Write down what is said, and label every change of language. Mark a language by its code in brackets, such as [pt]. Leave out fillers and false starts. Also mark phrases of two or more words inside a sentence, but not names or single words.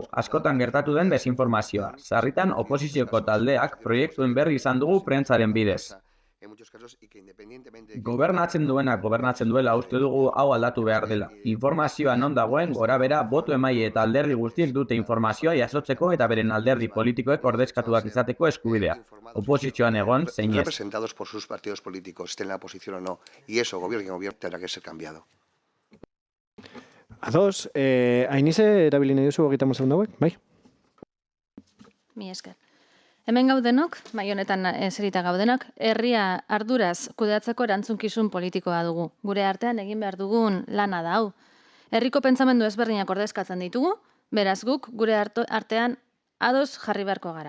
[eu] Askotan gertatu den desinformazioa. Sarritan oposizioko taldeak proiektuen berri izan dugu prentsaren bidez. Gobernatzen duenak gobernatzen duela uste dugu hau aldatu behar dela. Informazioa non dagoen gorabera boto emaile eta alderdi guztiek dute informazioa jasotzeko eta beren alderdi politikoek ordezkatuak izateko eskubidea. Oposizioan egon zein ez. [es] Representados por sus partidos políticos, estén en la oposición o no. Y eso, gobierno tendrá que ser cambiado. [eu] Ados, Ainise, erabili nahi duzu 30 segundu hauek? Bai? Mi esker. Hemen gaudenok, bai honetan eserita gaudenak, herria arduraz kudeatzeko erantzunkizun politikoa dugu. Gure artean egin behar dugun lana da hau. Herriko pentsamendu ezberdinak ordezkatzen ditugu, beraz guk gure artean ados jarri beharko gara.